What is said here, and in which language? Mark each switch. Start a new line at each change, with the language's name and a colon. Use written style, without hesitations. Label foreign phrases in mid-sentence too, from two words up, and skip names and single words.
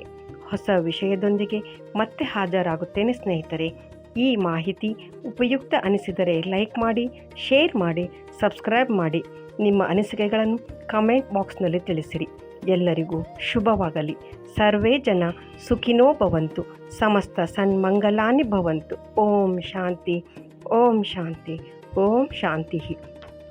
Kannada: ಹೊಸ ವಿಷಯದೊಂದಿಗೆ ಮತ್ತೆ ಹಾಜರಾಗುತ್ತೇನೆ ಸ್ನೇಹಿತರೆ. ಈ ಮಾಹಿತಿ ಉಪಯುಕ್ತ ಅನಿಸಿದರೆ ಲೈಕ್ ಮಾಡಿ, ಶೇರ್ ಮಾಡಿ, ಸಬ್ಸ್ಕ್ರೈಬ್ ಮಾಡಿ. ನಿಮ್ಮ ಅನಿಸಿಕೆಗಳನ್ನು
English: comment boxನಲ್ಲಿ
Kannada: ತಿಳಿಸಿರಿ. ಎಲ್ಲರಿಗೂ ಶುಭವಾಗಲಿ.
Sanskrit: ಸರ್ವೇ ಜನ ಸುಖಿನೋ ಭವಂತು. ಸಮಸ್ತ ಸನ್ಮಂಗಲಾನಿ ಭವಂತು. ಓಂ ಶಾಂತಿ. ಓಂ ಶಾಂತಿ. ಓಂ ಶಾಂತಿ.